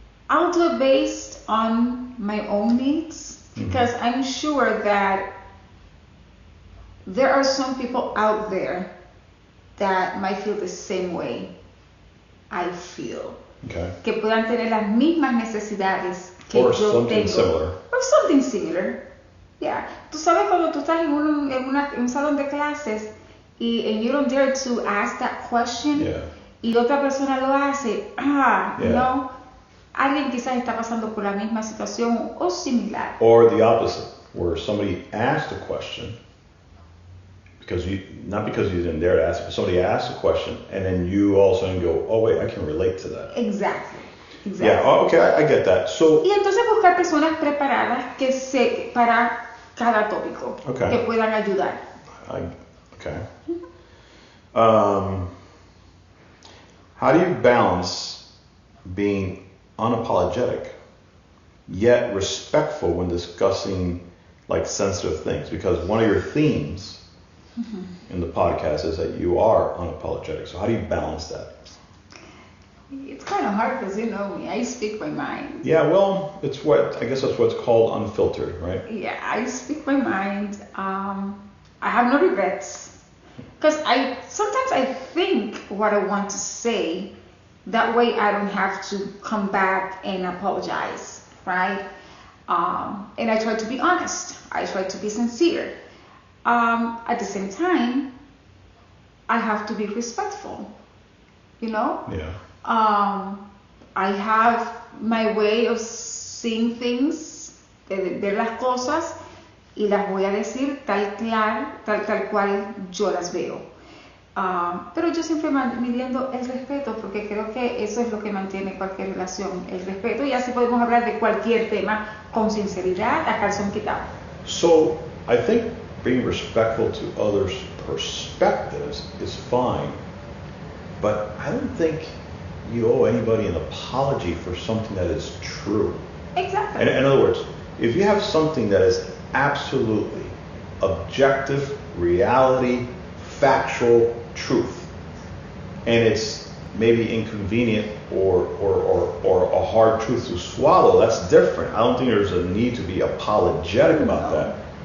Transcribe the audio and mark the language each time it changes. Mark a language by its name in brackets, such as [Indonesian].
[English] I'll do it based on my own needs because I'm sure that there are some people out there that might feel the same way I feel. Okay. [Spanish] Que puedan tener las mismas necesidades que [English] Or [Spanish] yo [English] something [Spanish] tengo. [English] similar. Or something similar. Yeah. [Spanish] Tú sabes cuando tú estás en un salón de clases [English] and you don't dare to ask that question [Spanish] y otra persona lo hace, no, alguien quizás está pasando por la misma situación o similar. [English] Or the opposite, where somebody asked a question not because you didn't dare to ask it, but somebody asked a question and then you all of a sudden go, oh wait, I can relate to that. Exactly. Yeah, okay, I get that. So, [Spanish] y entonces buscar personas preparadas para cada tópico que puedan ayudar. [English] Okay. How do you balance being unapologetic yet respectful when discussing like sensitive things? Because one of your themes in the podcast is that you are unapologetic. So how do you balance that? It's kind of hard because you know me, I speak my mind. Yeah, well, I guess that's what's called unfiltered, right? Yeah, I speak my mind. I have no regrets because sometimes I think what I want to say. That way I don't have to come back and apologize, right? And I try to be honest. I try to be sincere. At the same time, I have to be respectful, you know? Yeah. I have my way of seeing things, [Spanish] de ver las cosas, y las voy a decir tal cual yo las veo. Pero yo siempre midiendo el respeto, porque creo que eso es lo que mantiene cualquier relación, el respeto, y así podemos hablar de cualquier tema con sinceridad, a calzón quitado. [English] So, I think being respectful to others' perspectives is fine, but I don't think you owe anybody an apology for something that is true. Exactly. In other words, if you have something that is absolutely objective, reality, factual truth, and it's maybe inconvenient or a hard truth to swallow, that's different. I don't think there's a need to be apologetic about that.